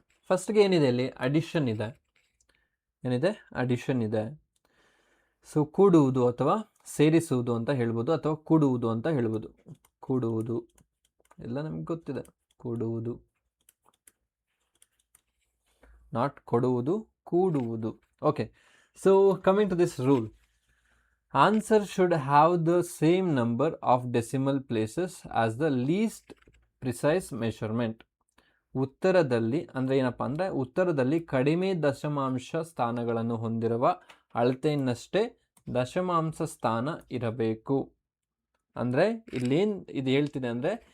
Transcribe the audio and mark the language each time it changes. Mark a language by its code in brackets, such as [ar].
[kn] ಫಸ್ಟ್ಗೆ ಏನಿದೆ ಇಲ್ಲಿ, ಅಡಿಷನ್ ಇದೆ. ಏನಿದೆ, ಅಡಿಷನ್ ಇದೆ. ಸೊ ಕೂಡುವುದು ಅಥವಾ ಸೇರಿಸುವುದು ಅಂತ ಹೇಳ್ಬೋದು, ಅಥವಾ ಕೂಡುವುದು ಅಂತ ಹೇಳ್ಬೋದು. ಕೂಡುವುದು ಎಲ್ಲ ನಮ್ಗೆ ಗೊತ್ತಿದೆ, ಕೂಡುವುದು, ನಾಟ್ ಕೊಡುವುದು, ಕೂಡುವುದು. [en] Okay, so coming to this rule, answer should have the same number of decimal places as the least precise measurement. [kn] ಉತ್ತರದಲ್ಲಿ ಅಂದರೆ ಏನಪ್ಪ ಅಂದರೆ, ಉತ್ತರದಲ್ಲಿ ಕಡಿಮೆ ದಶಮಾಂಶ ಸ್ಥಾನಗಳನ್ನು ಹೊಂದಿರುವ ಅಳತೆಯನ್ನಷ್ಟೇ ದಶಮಾಂಶ ಸ್ಥಾನ ಇರಬೇಕು. ಅಂದರೆ ಇಲ್ಲೇನು ಇದು ಹೇಳ್ತಿದೆ ಅಂದರೆ,